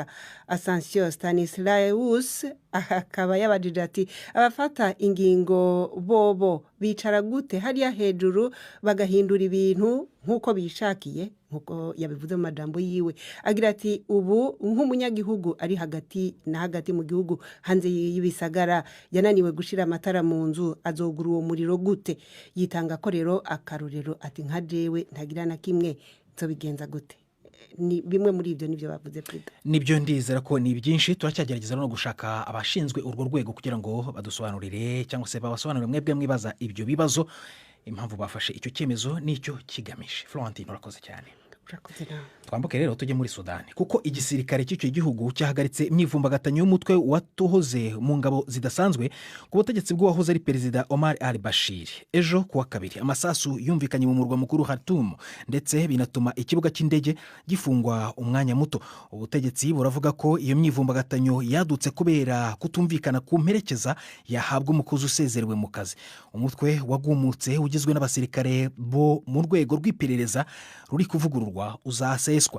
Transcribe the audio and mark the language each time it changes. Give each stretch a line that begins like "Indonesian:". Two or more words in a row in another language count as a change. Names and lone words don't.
Rundi: Asensio Stanislaus akaba yabajije ati abafata ingingo bobo bicara gute hariya hejuru bagahindura ibintu nkuko bishakiye, nkuko yabivuze mu majambo yiwe. Agira ati ubu nk'umunyagihugu ari hagati na hagati mu gihugu hanze y'ibisagara yananiwe gushira amatara mu nzu, azogura uwo muriro gute? Yitanga ko rero akarorero ati nka jewe ntagira na kimwe nzobigenza gute.
Kinyarwanda: Ni bimwe muri ibyo nibyo bavuze Perezida. Nibyo ndizera ko ni byinshi, turacyagerageza no gushaka abashinzwe urwo rwego kugira ngo badusobanurire cyangwa se babasobanurire mwebwe mwibaza ibyo bibazo, impamvu bafashe icyo cyemezo n'icyo kigamije. Florentine urakoze cyane. Twambuke rero tujye muri Sudani kuko igisirikare cy'icyo gihugu cyahagaritse imyivumbagatanyo y'umutwe watuhoze mu ngabo zidasanzwe ku butegetsi bw'uwahoze ari Perezida Omar al-Bashir. Ejo kuwa kabiri amasasu yumvikanye mu murwa mukuru Khartoum ndetse binatuma ikibuga cy'indege gifungwa umwanya muto. Ubutegetsi buravuga ko iyo myivumbagatanyo yadutse kubera kutumvikana ku mperekeza yahabwa umukozi usezerewe mu kazi. Umutwe wagumutse ugizwe n'abasirikare bo mu rwego rw'iperereza ruri kuvugururwa uzaseswa.